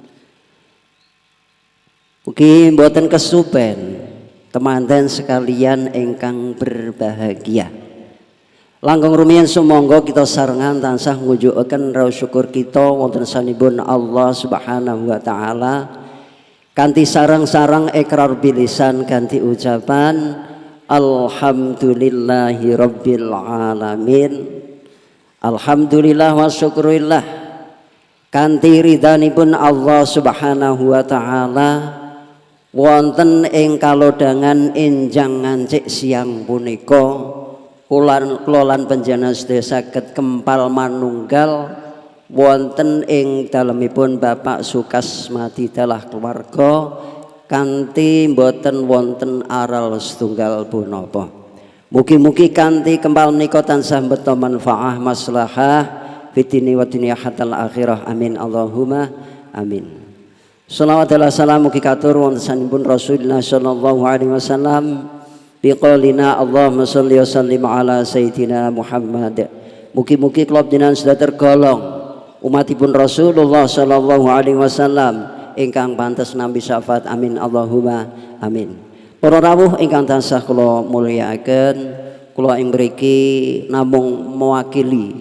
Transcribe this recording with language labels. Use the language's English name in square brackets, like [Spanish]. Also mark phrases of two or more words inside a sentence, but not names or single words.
[Javanese] Ugi mboten kesupen temanten sekalian ingkang berbahagia. Langkung rumiyin sumangga kita sarengan tansah ngujukaken raos syukur kita wonten sanipun Allah [Arabic] سبحانه وتعالى [Javanese] kanthi sareng-sareng ikrar bilisan kanthi ucapan [Arabic] الحمد لله رب العالمين. الحمد لله والشكر لله [Javanese] kanthi ridhanipun Allah [Arabic] سبحانه وتعالى [Javanese] wonten ing kalodhangan enjang ngancik siang punika kula lan panjenengan sedaya saged kempal manunggal wonten ing dalemipun Bapak Sukasmadi dalah keluarga kanthi mboten wonten aral setunggal punapa. Mugi-mugi kanthi kempal menika tansah mbeta [Arabic] منفعة مصلحة في الدين والدنيا والآخرة آمين اللهم آمين. صلوات وسلام [Javanese] mugi katur wonten sanipun [Arabic] رسول الله صلى الله عليه وسلم بقولنا اللهم صل وسلم على سيدنا محمد. [Javanese] Mugi-mugi kula panjenengan sedaya tergolong umatipun Rasulullah [Arabic] صلى الله عليه وسلم [Javanese] ingkang pantes nampi syafaat [Arabic] آمين اللهم آمين. [Javanese] Para rawuh ingkang tansah kula mulyakaken, kula ing mriki namung mewakili